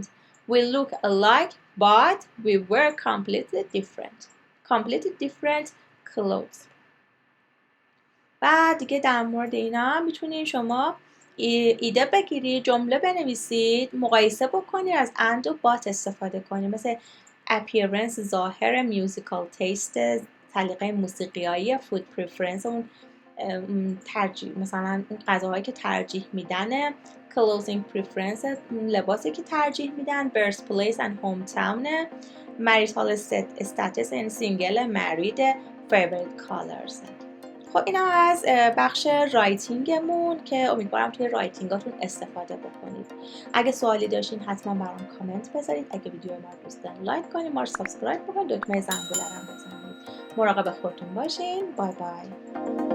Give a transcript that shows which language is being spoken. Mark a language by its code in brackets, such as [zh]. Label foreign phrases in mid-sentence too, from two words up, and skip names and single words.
[en] We look alike, but we wear completely different clothes. [fa] و دیگه در مورد اینا میتونید شما ایده بگیرید، جمله بنویسید، مقایسه بکنید، از and و but استفاده کنید. مثل appearance ظاهر، [en] musical taste [fa] سلیقه موسیقیایی، [en] food preference [fa] اون ترجیح، مثلا اون غذاهایی که ترجیح میدن، [en] clothing preference [fa] لباسی که ترجیح میدن، [en] birthplace and hometown، marital status and single married، favorite colors. [fa] خب اینا از بخش رایتینگمون که امیدوارم توی رایتینگاتون استفاده بکنید. اگه سوالی داشتین حتما برام کامنت بذارید. اگه ویدیو ما رو دوست دارین لایک کنید، ما رو سابسکرایب بکنید، دکمه زنگوله رو بزنید. مراقب خودتون باشین. بای بای.